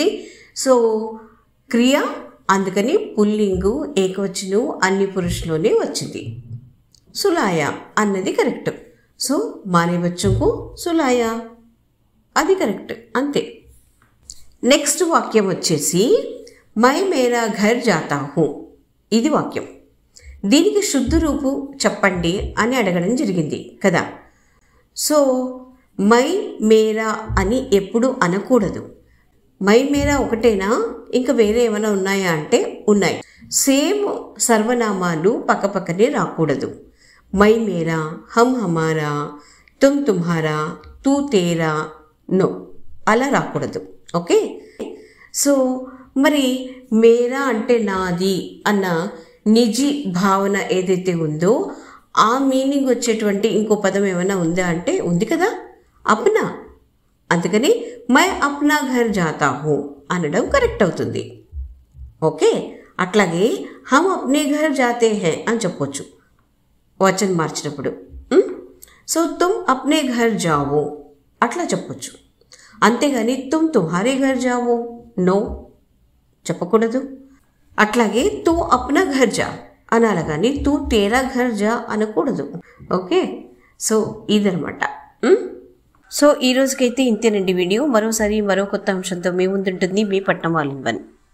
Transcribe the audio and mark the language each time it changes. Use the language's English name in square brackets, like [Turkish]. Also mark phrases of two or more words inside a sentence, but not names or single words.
[Telugu] సో క్రియ అందుకని పుల్లింగు ఏకవచనం అన్ని పురుషులోనే వచ్చింది. సులాయా అన్నది కరెక్ట్. సో [Hindi] मैंने बच्चों को सुलाया, [Telugu] అది కరెక్ట్, అంతే. నెక్స్ట్ వాక్యం వచ్చేసి [Hindi] मैं मेरा घर जाता हूँ. [Telugu] ఇది వాక్యం. దీనికి శుద్ధ రూపు చెప్పండి అని అడగడం జరిగింది కదా. సో [Hindi] मैं मेरा [Telugu] అని ఎప్పుడు అనకూడదు. [Hindi] मैं मेरा [Telugu] ఒకటేనా, ఇంకా వేరే ఏమైనా ఉన్నాయా అంటే ఉన్నాయి. సేమ్ సర్వనామాలు పక్కపక్కనే రాకూడదు. [Hindi] मैं मेरा, हम हमारा, तुम तुम्हारा, तू तेरा, [Telugu] నో అలా రాకూడదు. ఓకే, సో మరి మేరా అంటే నాది అన్న నిజి భావన ఏదైతే ఉందో ఆ మీనింగ్ వచ్చేటువంటి ఇంకో పదం ఏమైనా ఉందా అంటే ఉంది కదా, అప్నా. అందుకని [Hindi] मैं अपना घर जाता हूँ [Telugu] అనడం కరెక్ట్ అవుతుంది. ఓకే, అట్లాగే [Hindi] हम अपने घर जाते हैं [Telugu] అని చెప్పొచ్చు వచనం మార్చినప్పుడు. సో [Hindi] तुम अपने घर जाओ [Telugu] అట్లా చెప్పొచ్చు. అంతేగాని [Hindi] तुम तुम्हारे घर जाओ [Telugu] నో చెప్పకూడదు. అట్లాగే [Hindi] तू अपना घर जा [Telugu] అనాలి, కానీ [Hindi] तू तेरा घर जा [Telugu] అనకూడదు. ఓకే, సో ఇదనమాట. సో ఈ రోజుకైతే ఇంతేనండి వీడియో. మరోసారి మరో కొత్త అంశంతో మీ ముందుంటుంది మీ పట్నం ఆల్ ఇన్ వన్.